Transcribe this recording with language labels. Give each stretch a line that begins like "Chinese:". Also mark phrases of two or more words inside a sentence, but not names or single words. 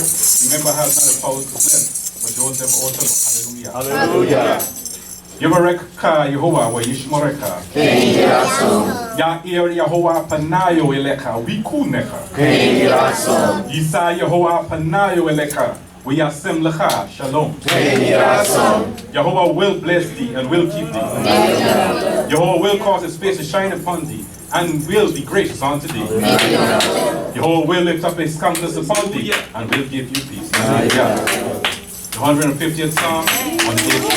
English: Remember, has not the power to bless, but Joseph also. Hallelujah. Hallelujah.
Hebrew: יברכך יהוה וישמרך. יאר יהוה פניו אליך ויחנך. ישא יהוה פניו אליך. וישם לך שלום.
English: Yehovah will bless thee and will keep thee. Yehovah will cause his face to shine upon thee and will be gracious unto thee. Yehovah will lift up his countenance upon thee and will give you peace. Hallelujah. The 150th Psalm on the